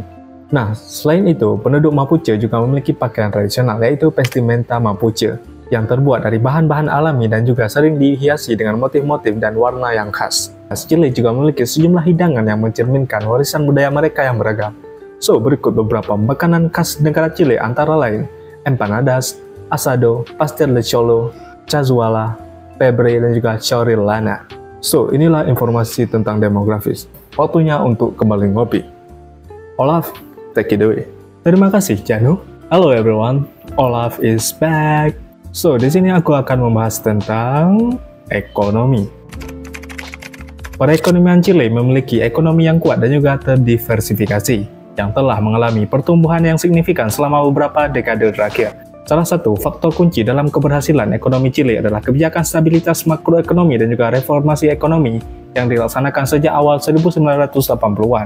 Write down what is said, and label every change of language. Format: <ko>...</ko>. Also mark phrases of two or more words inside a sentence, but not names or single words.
<id>Nah, selain itu, penduduk Mapuche juga memiliki pakaian tradisional, yaitu vestimenta Mapuche, yang terbuat dari bahan-bahan alami dan juga sering dihiasi dengan motif-motif dan warna yang khas. Chile juga memiliki sejumlah hidangan yang mencerminkan warisan budaya mereka yang beragam. So, berikut beberapa makanan khas negara Chile antara lain empanadas, asado, pastel de cholo, cazuela, pebre, dan juga chorrillana. So, inilah informasi tentang demografis. Waktunya untuk kembali ngopi.</id> <en>Olaf, take it away.</en> <id>Terima kasih, Janu.</id> <en>Hello everyone, Olaf is back.</en> <id>So, di sini aku akan membahas tentang ekonomi. Perekonomian Chile memiliki ekonomi yang kuat dan juga terdiversifikasi, yang telah mengalami pertumbuhan yang signifikan selama beberapa dekade terakhir. Salah satu faktor kunci dalam keberhasilan ekonomi Chile adalah kebijakan stabilitas makroekonomi dan juga reformasi ekonomi yang dilaksanakan sejak awal 1980-an.</id>